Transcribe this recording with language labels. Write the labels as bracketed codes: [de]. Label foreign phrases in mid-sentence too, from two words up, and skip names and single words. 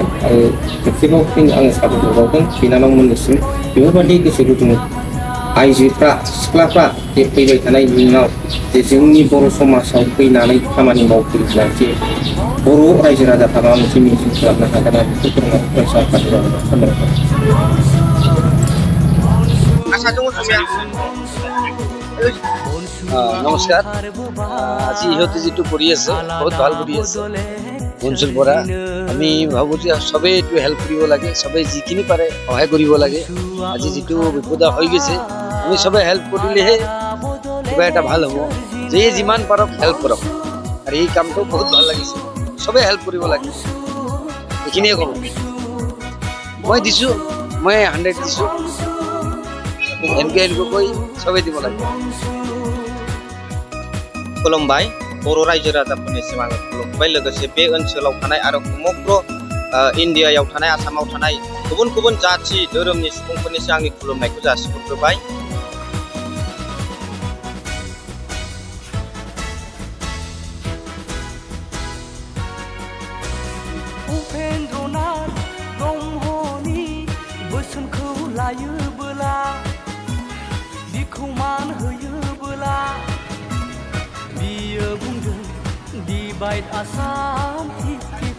[brx] आरो खेबसेबाव फिन आङो साबायखर बावदों बिनानावमोननिसिम बेफोरबायदि गोसो गुदुं आइजोफ्रा सिख्लाफ्रा जे फैबाय थानाय इयुनाव जे जोंनि बर' समाजाव फैनानै खामानि मावफैब्ला जे बर' रायजो राजाफ्रा माबा मोनसे मिजिं खालामनो हागोन आरो बेखौ फोरोंनानै फरायसा आफादनि खामानिखौ [as] নমস্কাৰ। আজি ইহঁতে যিটো কৰি আছে বহুত ভাল কৰি আছে বনচুৰ পৰা। আমি ভাবোঁ যে চবেই এইটো হেল্প কৰিব লাগে, চবেই যিখিনি পাৰে সহায় কৰিব লাগে। আজি যিটো বিপদ হৈ গৈছে আমি চবেই হেল্প কৰিলেহে কিবা এটা ভাল হ'ব। যে যিমান পাৰক হেল্প কৰক। আৰু এই কামটো বহুত ভাল লাগিছে, চবেই হেল্প কৰিব লাগে, এইখিনিয়ে ক'ব। মই দিছোঁ, মই 100 দিছোঁ। এনেকৈ কৈ চবেই দিব লাগে। [brx] खुलुमबाय बर' रायजो राजाफोरनिसिम आङो खुलुमबाय लोगोसे बे ओनसोलाव थानाय आरो समग्र इण्डियायाव थानाय आसामाव थानाय गुबुन गुबुन जाथि धोरोमनि सुबुंफोरनिसिम आंनि खुलुमनायखौ जासिहरग्रोबाय। उपेन्द्रनाथ ब्रह्मनि बोसोनखौ लायोबोला बिखौ मान होयोबोला बियो बुंदों [en] divide Assam